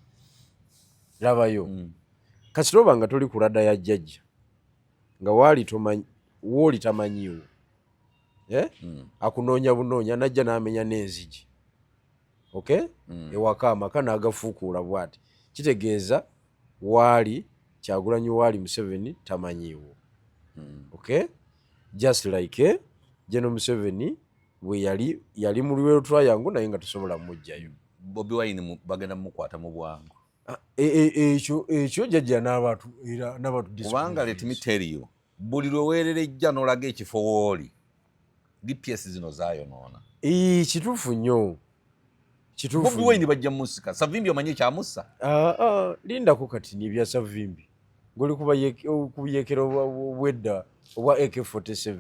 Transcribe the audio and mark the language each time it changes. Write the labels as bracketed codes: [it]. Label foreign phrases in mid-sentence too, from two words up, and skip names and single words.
[lg] kasita nga toli kulada ya jjajja nga wooli tamanyiwo akunoonya bunoonya najja n'amenya n'enzigi ewaka amaka n'agafuukuula bw'ati kitegeeza waali Kyagulanyi waali Museveni tamanyiwo [en] just like [lg] General Museveni bwe yali mu Luweero Triangle naye nga tosobola mujjayo. Bobi Wine bagenda mukwata mu bwangu ekyo jjajja n'abantu kubanga [en] let me tell you [lg] buli lweweererejja n'olaga ekifo wooli DPS zino zaayonoona kituufu nnyo Bobi Wine bajja musika Savimbi omanyi kyamussa lindako kati n'ebya Savimbi ng'oli kubuyeekera obwedda obwa AK47